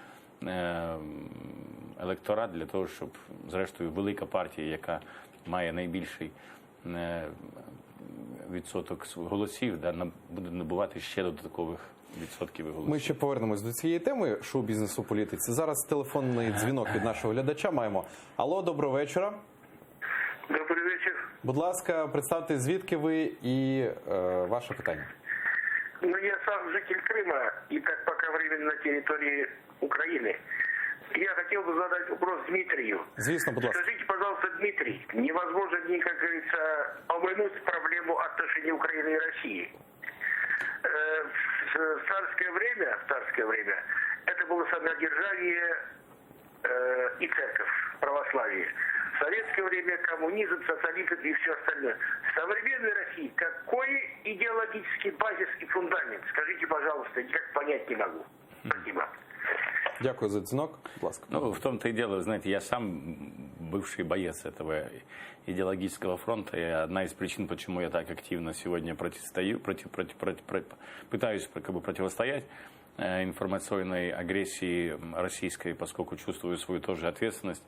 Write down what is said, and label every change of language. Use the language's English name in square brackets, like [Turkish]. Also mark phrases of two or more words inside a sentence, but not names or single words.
[Ukrainian] електорат для того, щоб, зрештою, велика партія, яка має найбільший відсоток голосів, да, буде набувати ще додаткових відсотків голосів. Ми ще повернемось до цієї теми шоу-бізнесу у політиці. Зараз телефонний дзвінок від нашого глядача маємо. Алло, доброго вечора. Добрий вечір. Будь ласка, представте, звідки ви і ваше питання. [Russian] Ну, я сам житель Крыма, и так пока временно на территории Украины. Я хотел бы задать вопрос Дмитрию. [Ukrainian] Звісно, будь ласка. [Russian] Скажите, пожалуйста, Дмитрий, невозможно не, как говорится, оминуть проблему отношений Украины и России. В царское время это было самодержавие и церковь, православие. В советское время коммунизм, социализм и все остальное. В современной России какой идеологический базис и фундамент? Скажите, пожалуйста, никак понять не могу. Спасибо. [Ukrainian] Дякую за дзвінок. Будь ласка. [Russian] Ну, в том-то и дело, знаете, я сам бывший боец этого идеологического фронта, и одна из причин, почему я так активно сегодня пытаюсь противостоять информационной агрессии российской, поскольку чувствую свою тоже ответственность.